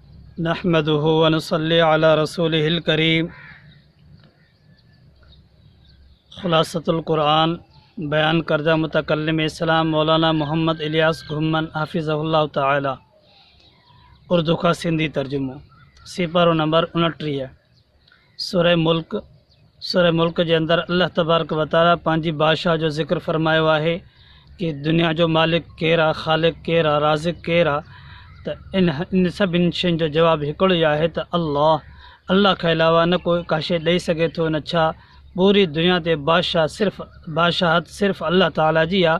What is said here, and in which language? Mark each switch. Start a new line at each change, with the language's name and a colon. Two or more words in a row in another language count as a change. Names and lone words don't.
Arabic: نحمده ونصلي على رسوله الكريم.
Urdu: خلاصۃ القرآن بیان کردہ متکلم اسلام مولانا محمد الیاس گھمن حفظہ اللہ تعالی.
Sindhi: उर्दू का सिंधी तर्जुमो। सिपारो नंबर 29। सूरह मुल्क जे अंदर
Arabic: الله تبارك وتعالى
Sindhi: पंहिंजी बादशाह जो ज़िक्र फरमायो आहे कि दुनिया जो मालिक केरु आहे, ख़ालिक केरु आहे, राज़िक़ केरु आहे। त इन सभिनी शयुनि जो जवाबु हिकिड़ो ई आहे त अल्लाह खां अलावा न कोई का शइ ॾेई सघे थो, न छा पूरी दुनिया ते बादशाहत सिर्फ़ु अल्लाह ताला जी आहे।